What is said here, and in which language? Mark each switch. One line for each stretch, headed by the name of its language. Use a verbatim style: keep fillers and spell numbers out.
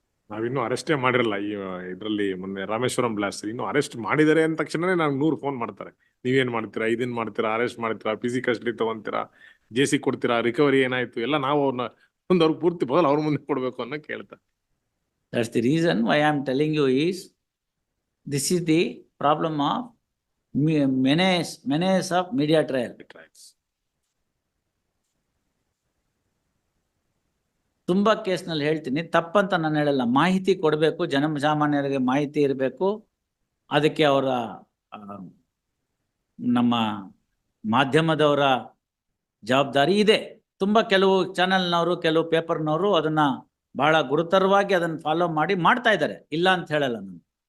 Kannada: ನಾವಿನ್ನು ಅರೆಸ್ಟೇ ಮಾಡಿರಲ್ಲ ಈ ಇದರಲ್ಲಿ. ಮೊನ್ನೆ ರಾಮೇಶ್ವರಂ ಬ್ಲಾಸ್ಟ್ ಇನ್ನು ಅರೆಸ್ಟ್ ಮಾಡಿದರೆ ಅಂದ ತಕ್ಷಣನೇ ನಮ್ಗೆ ನೂರು ಫೋನ್ ಮಾಡ್ತಾರೆ, ನೀವೇನ್ ಮಾಡ್ತೀರಾ, ಇದನ್ ಮಾಡ್ತೀರಾ, ಅರೆಸ್ಟ್ ಮಾಡ್ತೀರಾ, ಪಿಸಿ ಕಸ್ಟಡಿ ತಗೊಂತೀರಾ, ಜೆ ಸಿ ಕೊಡ್ತೀರಾ, ರಿಕವರಿ ಏನಾಯ್ತು ಎಲ್ಲ, ನಾವು ಅವ್ರನ್ನ ಒಂದು ಅವ್ರಿಗೆ ಪೂರ್ತಿ ಬದಲು ಅವ್ರ ಮುಂದೆ ಕೊಡ್ಬೇಕು ಅನ್ನೋ ಕೇಳ್ತಾರೆ.
English: That's the reason why I am telling you is this is the problem of menace, menace of media trial.
Kannada: ತುಂಬಾ ಕೇಸ್ನಲ್ಲಿ ಹೇಳ್ತೀನಿ, ತಪ್ಪಂತ ನಾನು ಹೇಳಲ್ಲ, ಮಾಹಿತಿ ಕೊಡಬೇಕು, ಜನಸಾಮಾನ್ಯರಿಗೆ ಮಾಹಿತಿ ಇರಬೇಕು. ಅದಕ್ಕೆ ಅವರ ನಮ್ಮ ಮಾಧ್ಯಮದವರ ಜವಾಬ್ದಾರಿ ಇದೆ. ತುಂಬ ಕೆಲವು ಚಾನೆಲ್ನವರು, ಕೆಲವು ಪೇಪರ್ನವರು ಅದನ್ನ ಬಹಳ ಗುರುತರವಾಗಿ ಅದನ್ನು ಫಾಲೋ ಮಾಡಿ ಮಾಡ್ತಾ ಇದ್ದಾರೆ, ಇಲ್ಲ ಅಂತ ಹೇಳಲ್ಲ ನಾನು.